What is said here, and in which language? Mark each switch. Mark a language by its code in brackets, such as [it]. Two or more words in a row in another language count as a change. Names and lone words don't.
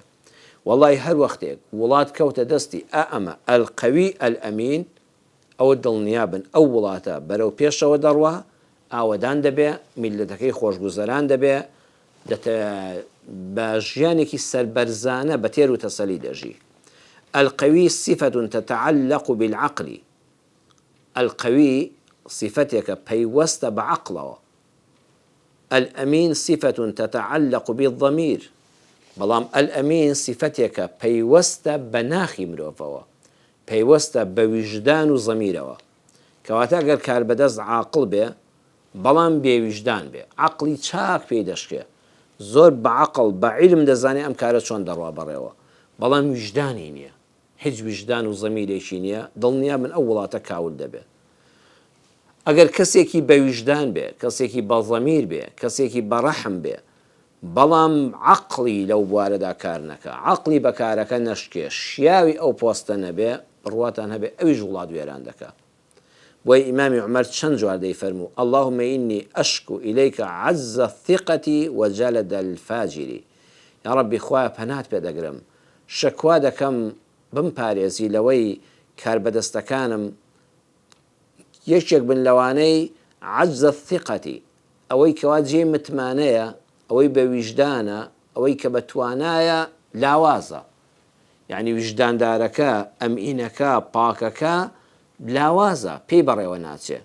[ckb] وەڵی هەر وەختێک وڵات کەوتە دەستی ئەمە [ar] ئەلقەوی ئەلئەمین، [ckb] ئەوە دڵنیابن ئەو وڵاتە بەرەو پێشەوە دەڕوا، ئاوەدان دەبێ، میلەتەکەی خۆشگوزەران دەبێ، بە ژیانێکی سەربەرزانە بە تێر و تەسەلی دەژی. [ar] القەوی صفة تتعلق بالعقل، [ckb] القەوی صفەتێکە پەیوەستە بە عەقڵەوە. [ar] الئەمین صفة تتعلق بالضمير، [ckb] بەڵام ئەلئەمین صفەتێکە پەیوەستە بە ناخی مرۆڤەوە، پەیوەستە بە ویژدان و زەمیرەوە. کەواتە ئەگەر کاربەدەست عاقڵ بێ بەڵام بێویژدان بێ، عەقڵی چاک پێی دەشکێ، زۆر بە عەقڵ بە عیلم دەزانێ ئەم کارە چۆن دەڕوا بەڕێوە، بەڵام ویژدانی نییە، هیچ ویژدان و زەمیرێکی نییە، دڵنیابن ئەو وڵاتە کاول دەبێت. ئەگەر کەسێکی بە ویژدان بێ، کەسێکی بە زەمیر بێ، کەسێکی بە ڕەحم بێ، بەڵام عەقڵی لەو بوارەدا کار نەکە، عەقڵی بە کارەکە نەشکێ، شیاوی ئەو پۆستە نەبێ، بڕواتان هەبێ ئەویش وڵات وێران دەکات. بۆی ئیمامی عومەر چەند جوار دەیفەرموو [ar] اللهم إني أشكو إليك عز الثقة وجلد الفاجر. یا ربی [ckb] خوایە پەنات پێ دەگرم، شەکوا دەکەم بمپارێزی لەوەی کاربەدەستەکانم یەکێک بن لەوانەی [ar] عەجز الثقة، [ckb] ئەوەی کەوا جێی متمانەیە، ئەوەی بە ویژدانە، ئەوەی کە بە توانایە لاوازە، یعنی ویژداندارەکە ئەمئینەکە پاکەکە لاوازە، پێی بەڕێوە ناچێ.